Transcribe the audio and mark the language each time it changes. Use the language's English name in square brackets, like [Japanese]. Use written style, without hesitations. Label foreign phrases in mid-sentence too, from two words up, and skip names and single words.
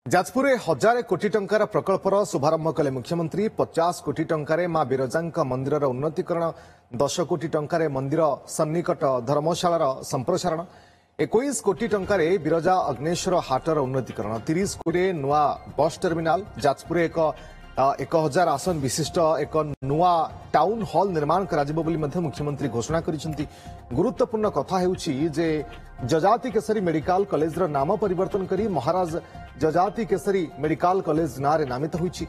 [Odia] ଯାଜପୁର ହଜାର କୋଟି ଟଙ୍କାର ପ୍ରକଳ୍ପର ଶୁଭାରମ୍ଭ କଲେ ମୁଖ୍ୟମନ୍ତ୍ରୀ 50 କୋଟି ଟଙ୍କାର ମାଁ ବିରଜା ମନ୍ଦିର ଉନ୍ନତୀକରଣ 10 କୋଟି ଟଙ୍କାର ମନ୍ଦିର ସନ୍ନିକଟ ଧର୍ମଶାଳାର ସଂପ୍ରସାରଣ 21 କୋଟି ଟଙ୍କାର ବିରଜା ଅଗ୍ନେଶ୍ୱର ହାଟର ଉନ୍ନତୀକରଣ 30 କୋଟି ନୂଆ [English] bus terminal [Odia] ଯାଜପୁର 1000 ଆସନ ବିଶିଷ୍ଟ ଏକ ନୂଆ [English] town hall [Odia] ନିର୍ମାଣ କର ମୁଖ୍ୟମନ୍ତ୍ରୀ ଘୋଷଣା କରିଛନ୍ତି। ଗୁରୁତ୍ୱପୂର୍ଣ୍ଣ କଥା ହେଉଛି ଯେ ଯଜାତି କେଶରୀ [English] medical college [Odia] ନାମ ପରିବର୍ତ୍ତନ କରି ମହାରାଜ ଯଜାତି କେଶରୀ [English] medical college [Odia] ନାରେ ନାମିତ ହୋଇଛି।